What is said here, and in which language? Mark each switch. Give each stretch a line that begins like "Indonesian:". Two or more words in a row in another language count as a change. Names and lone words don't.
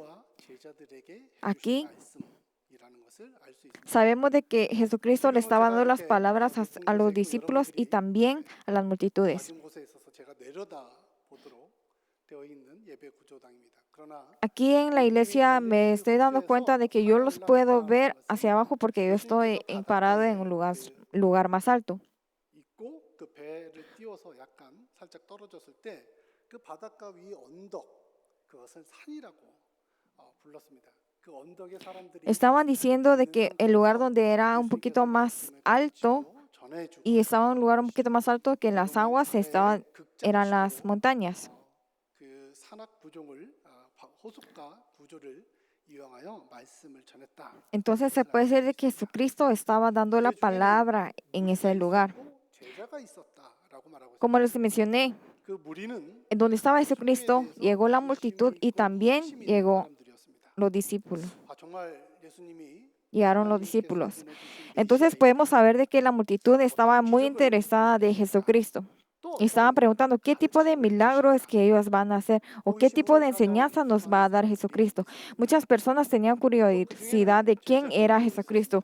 Spanish: Aquí sabemos de que Jesucristo le estaba dando las palabras a los discípulos y también a las multitudes. Aquí en la iglesia me estoy dando cuenta de que yo los puedo ver hacia abajo porque yo estoy parado en un lugar más alto.
Korean: 그 배를 띄워서 약간 살짝 떨어졌을 때 그 바닷가 위 언덕 그것을 산이라고 불렀습니다. 그 언덕에 사람들이
Spanish: Estaban diciendo de que el lugar donde era un poquito más alto y estaba en un lugar un poquito más alto que las aguas eran las montañas.
Korean: 그 산악 구종을 호숫가 구조를 이용하여 말씀을 전했다.
Spanish: Entonces se puede decir de que Jesucristo estaba dando la palabra en ese lugar.
Korean: 제자가 있었다라고 말하고 있습니다.
Spanish: Como les mencioné,
Korean: 그 무리는
Spanish: en donde estaba Jesucristo, llegó la multitud y también llegó los discípulos.
Korean: 정말 예수님이
Spanish: Llegaron los discípulos. Entonces podemos saber de que la multitud estaba muy interesada de Jesucristo. Y estaban preguntando qué tipo de milagros que ellos van a hacer o qué tipo de enseñanza nos va a dar Jesucristo. Muchas personas tenían curiosidad de quién era Jesucristo.